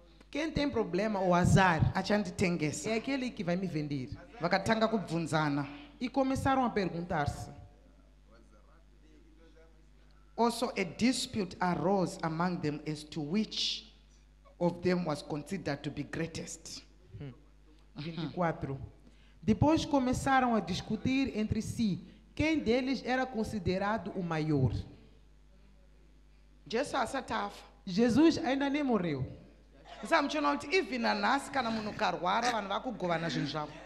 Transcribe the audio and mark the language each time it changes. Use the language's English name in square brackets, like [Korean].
[Portuguese] Quem tem problema ou azar [Shona] achanditengesa. [Portuguese] é aquele que vai me vender. [Shona] Vakatanga kubvunzana. [Portuguese] E começaram a perguntar-se. [English] Also a dispute arose among them as to which of them was considered to be greatest. 24. [Portuguese] Depois começaram a discutir entre si quem deles era considerado o maior. [Shona] Jesu asati afa. [Portuguese] Jesus ainda nem morreu. [Shona] Samuchiona kuti even nanhasi kana munhu karwara vanhu vakugovana zvinhu zvavo.